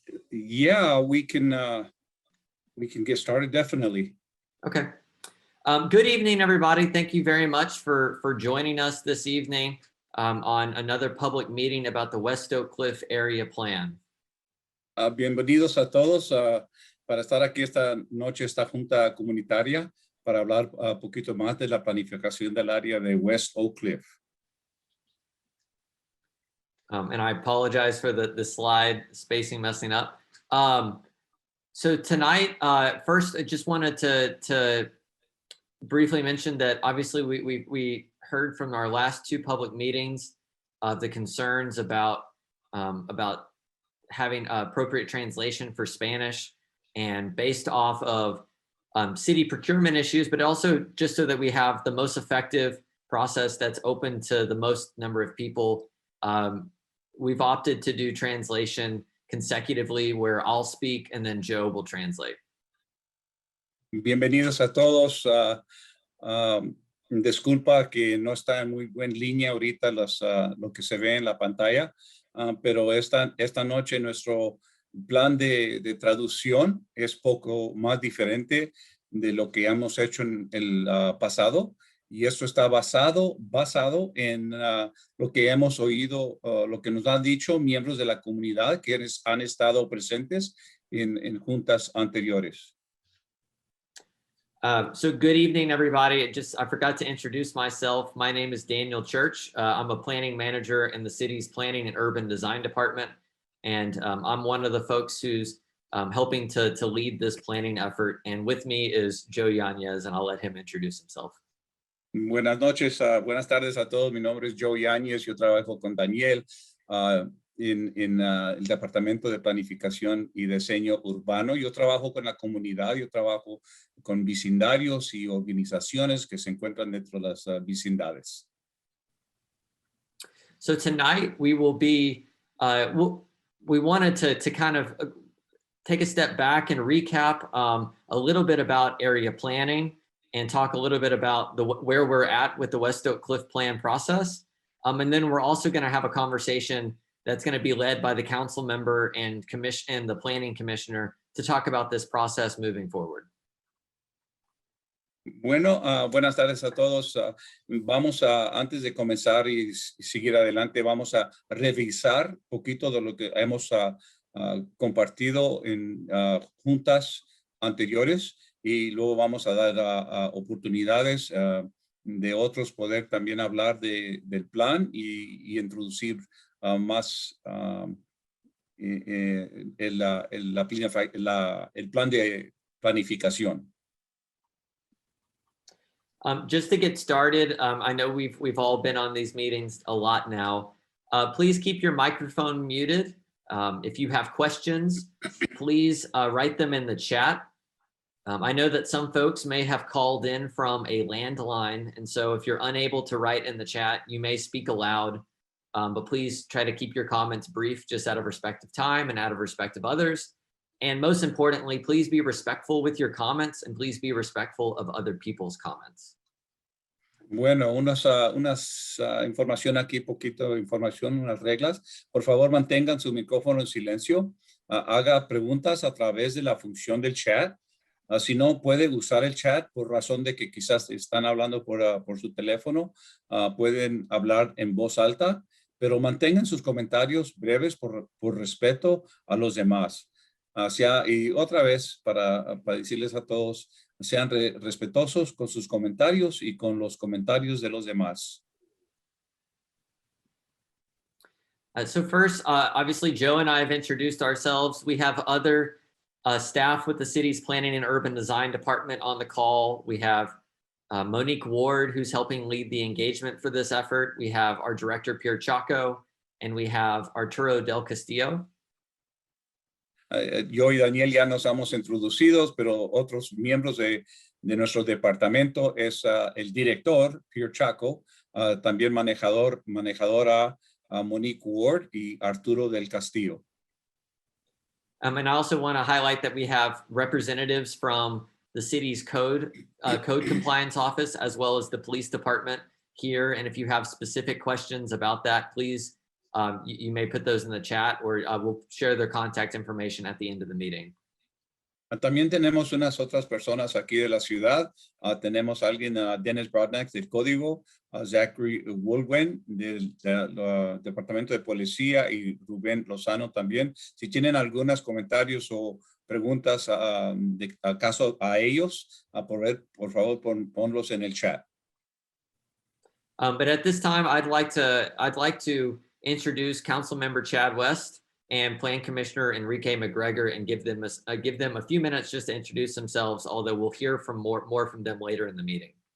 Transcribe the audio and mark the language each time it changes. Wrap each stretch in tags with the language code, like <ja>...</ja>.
<en>Yeah, we can get started, definitely. Okay. Good evening, everybody. Thank you very much for joining us this evening on another public meeting about the West Oak Cliff Area Plan.</en> <es>Bienvenidos a todos para estar aquí esta noche, esta junta comunitaria, para hablar un poquito más de la planificación del área de West Oak Cliff.</es> <en>And I apologize for the slide spacing messing up. So tonight, first, I just wanted to briefly mention that obviously we heard from our last two public meetings the concerns about having appropriate translation for Spanish, and based off of city procurement issues, but also just so that we have the most effective process that's open to the most number of people. We've opted to do translation consecutively, where I'll speak and then Joe will translate.</en> <es>Bienvenidos a todos. Disculpa que no está en muy buena línea ahorita lo que se ve en la pantalla, pero esta noche nuestro plan de traducción es poco más diferente de lo que hemos hecho en el pasado. Y esto está basado en lo que hemos oído, lo que nos han dicho miembros de la comunidad que han estado presentes en juntas anteriores.</es> <en>So good evening, everybody. I forgot to introduce myself. My name is Daniel Church. I'm a planning manager in the city's Planning and Urban Design Department. And I'm one of the folks who's helping to lead this planning effort. And with me is Joe Yanez, and I'll let him introduce himself.</en> <es>Buenas noches, buenas tardes a todos. Mi nombre es Joe Yáñez. Yo trabajo con Daniel en el Departamento de Planificación y Diseño Urbano. Yo trabajo con la comunidad, yo trabajo con vecindarios y organizaciones que se encuentran dentro de las vecindades.</es> <en>So tonight we will be, we wanted to kind of take a step back and recap a little bit about area planning, and talk a little bit about where we're at with the West Oak Cliff Plan process. And then we're also going to have a conversation that's going to be led by the council member and the planning commissioner to talk about this process moving forward.</en> <es>Bueno, buenas tardes a todos. Vamos antes de comenzar y seguir adelante, vamos a revisar un poquito de lo que hemos compartido en juntas anteriores. Y luego vamos a dar oportunidades de otros poder también hablar del plan y introducir más el plan de planificación.</es> <en>Just to get started, I know we've all been on these meetings a lot now. Please keep your microphone muted. If you have questions, please write them in the chat. I know that some folks may have called in from a landline, and so if you're unable to write in the chat, you may speak aloud, but please try to keep your comments brief, just out of respect of time and out of respect of others. And most importantly, please be respectful with your comments, and please be respectful of other people's comments.</en> <es>Bueno, unas información aquí, poquito información, unas reglas. Por favor, mantengan su micrófono en silencio. Haga preguntas a través de la función del chat. Si no puede usar el chat por razón de que quizás están hablando por su teléfono, pueden hablar en voz alta, pero mantengan sus comentarios breves por respeto a los demás. Y otra vez, para decirles a todos, sean respetuosos con sus comentarios y con los comentarios de los demás.</es> <en>So first, obviously, Joe and I have introduced ourselves. We have other staff with the city's Planning and Urban Design Department on the call. We have Monique Ward, who's helping lead the engagement for this effort. We have our director, Pierre Chaco, and we have Arturo Del Castillo.</en> <es>Yo y Daniel ya nos hemos introducido, pero otros miembros de nuestro departamento es el director, Pierre Chaco, también manejadora Monique Ward y Arturo Del Castillo.</es> <en>And I also want to highlight that we have representatives from the city's code compliance office, as well as the police department, here. And if you have specific questions about that, please, you may put those in the chat, or we'll share their contact information at the end of the meeting.</en> <es>También tenemos unas otras personas aquí de la ciudad. Tenemos a alguien, Dennis Brodnack del Código, Zachary Woolwen del Departamento de Policía y Rubén Lozano también. Si tienen algunos comentarios o preguntas de acaso a ellos, por favor ponlos en el chat.</es> <en>But at this time, I'd like to introduce Councilmember Chad West and Plan Commissioner Enrique McGregor and give them a few minutes just to introduce themselves, although we'll hear from more from them later in the meeting.</en>